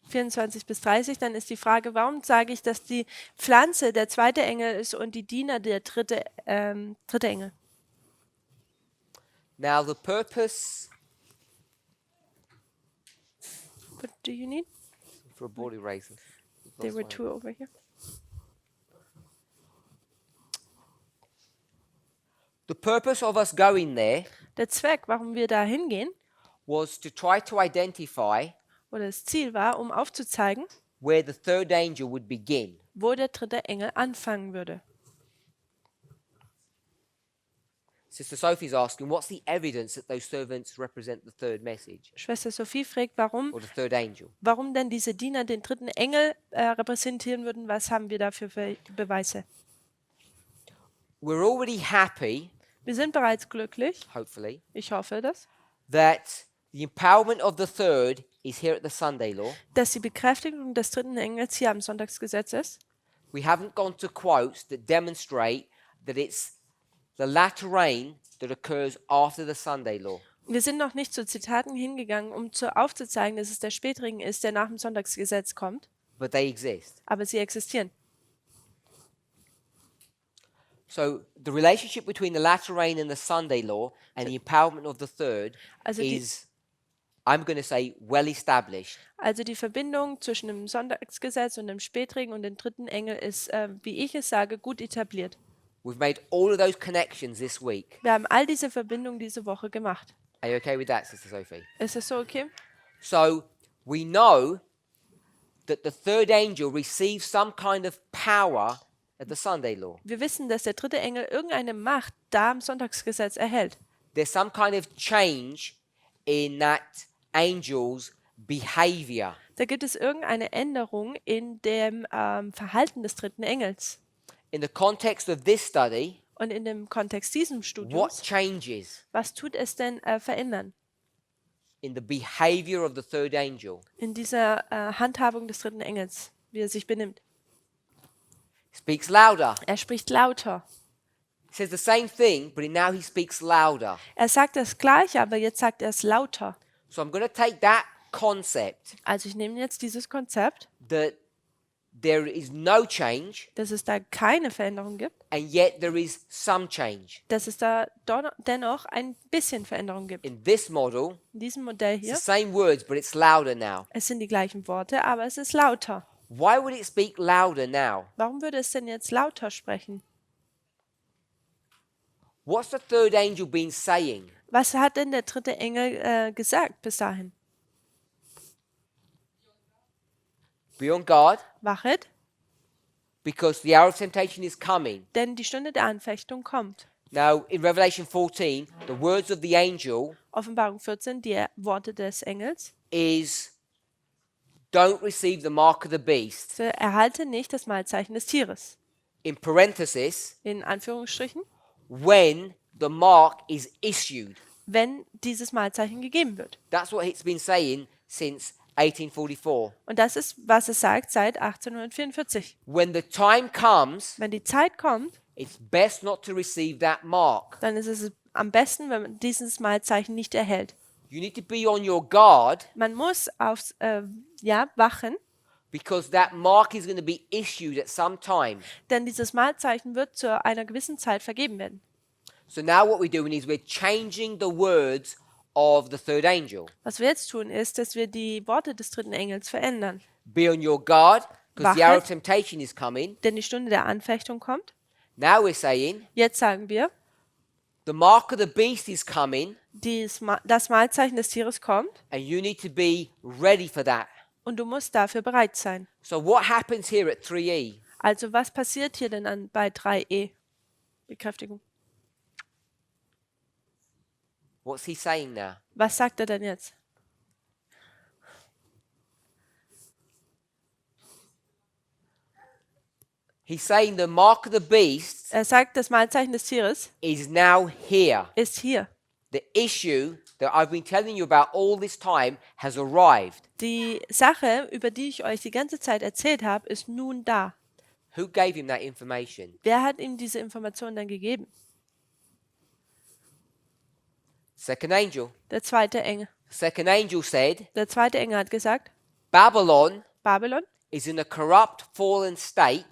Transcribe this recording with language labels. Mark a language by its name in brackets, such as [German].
[German] 24 bis 30, dann ist die Frage, warum sage ich, dass die Pflanze der zweite Engel ist und die Diener der dritte Engel? [English] Now the purpose What do you need? for a board eraser. There were two over here. The purpose of us going there [German] Der Zweck, warum wir da hingehen, [English] was to try to identify [German] oder das Ziel war, um aufzuzeigen, [English] where the third angel would begin. [German] wo der dritte Engel anfangen würde. [English] Sister Sophie's asking, what's the evidence that those servants represent the third message [German] Schwester Sophie fragt, [English] or the third angel? [German] warum denn diese Diener den dritten Engel repräsentieren würden. Was haben wir dafür für Beweise? [English] We're already happy, [German] Wir sind bereits glücklich, [English] hopefully, [German] ich hoffe das, [English] that the empowerment of the third is here at the Sunday law. [German] dass die Bekräftigung des dritten Engels hier am Sonntagsgesetz ist. [English] We haven't gone to quotes that demonstrate that it's the latter rain that occurs after the Sunday law. [German] Wir sind noch nicht zu Zitaten hingegangen, um aufzuzeigen, dass es der Spätregen ist, der nach dem Sonntagsgesetz kommt, [English] But they exist. [German] aber sie existieren. [English] So the relationship between the latter rain and the Sunday law and the empowerment of the third [German] Also die- [English] is, I'm going to say, well established. [German] Also die Verbindung zwischen dem Sonntagsgesetz und dem Spätregen und dem dritten Engel ist, wie ich es sage, gut etabliert. [English] We've made all of those connections this week. [German] Wir haben all diese Verbindungen diese Woche gemacht. [English] Are you okay with that, Sister Sophie? [German] Ist das so okay? [English] So we know that the third angel receives some kind of power at the Sunday law. [German] Wir wissen, dass der dritte Engel irgendeine Macht da am Sonntagsgesetz erhält. [English] There's some kind of change in that angel's behavior. [German] Da gibt es irgendeine Änderung in dem Verhalten des dritten Engels. [English] In the context of this study, [German] Und in dem Kontext dieses [English] what [German] Studiums, [English] changes [German] was tut es denn verändern? [English] in the behavior of the third angel? [German] In dieser Handhabung des dritten Engels, wie er sich benimmt. [English] Speaks louder. [German] Er spricht lauter. [English] He says the same thing, but now he speaks louder. [German] Er sagt das Gleiche, aber jetzt sagt er es lauter. [English] So I'm going to take that concept [German] Also ich nehme jetzt dieses Konzept, [English] that there is no change, [German] dass es da keine Veränderung gibt, [English] and yet there is some change. [German] dass es da dennoch ein bisschen Veränderung gibt. [English] In this model, [German] In diesem Modell [English] it's [German] hier, [English] the same words, but it's louder now. [German] es sind die gleichen Worte, aber es ist lauter. [English] Why would it speak louder now? [German] Warum würde es denn jetzt lauter sprechen? [English] What's the third angel been saying? [German] Was hat denn der dritte Engel gesagt bis dahin? [English] Be on guard, [German] Wachet, [English] because the hour of temptation is coming. [German] denn die Stunde der Anfechtung kommt. [English] Now, in Revelation 14, the words of the angel [German] Offenbarung 14, die Worte des Engels. [English] is, don't receive the mark of the beast. [German] So, erhalte nicht das Mahlzeichen des Tieres. [English] In parenthesis, [German] In Anführungsstrichen, [English] when the mark is issued. [German] wenn dieses Mahlzeichen gegeben wird. [English] That's what it's been saying since 1844. [German] Und das ist, was es sagt seit 1844. [English] When the time comes, [German] Wenn die Zeit kommt, [English] it's best not to receive that mark. [German] dann ist es am besten, wenn man dieses Mahlzeichen nicht erhält. [English] You need to be on your guard [German] Man muss aufs wachen, [English] because that mark is going to be issued at some time. [German] denn dieses Mahlzeichen wird zu einer gewissen Zeit vergeben werden. [English] So now what we're doing is we're changing the words of the third angel. [German] Was wir jetzt tun, ist, dass wir die Worte des dritten Engels verändern. [English] Be on your guard because the hour of [German] Wachet. [English] temptation is coming. [German] Denn die Stunde der Anfechtung kommt. [English] Now we're saying [German] Jetzt sagen wir, [English] the mark of the beast is coming [German] das Mahlzeichen des Tieres kommt [English] and you need to be ready for that. [German] und du musst dafür bereit sein. [English] So what happens here at 3E? [German] Also was passiert hier denn bei 3e? Bekräftigung. [English] What's he saying now? [German] Was sagt er denn jetzt? [English] He's saying the mark of the beast [German] Er sagt, das Mahlzeichen des Tieres [English] is now here. [German] ist hier. [English] The issue that I've been telling you about all this time has arrived. [German] Die Sache, über die ich euch die ganze Zeit erzählt habe, ist nun da. [English] Who gave him that information? [German] Wer hat ihm diese Information dann gegeben? [English] Second angel. [German] Der zweite Engel. [English] Second angel said, [German] Der zweite Engel hat gesagt, [English] Babylon [German] Babylon [English] is in a corrupt, fallen state,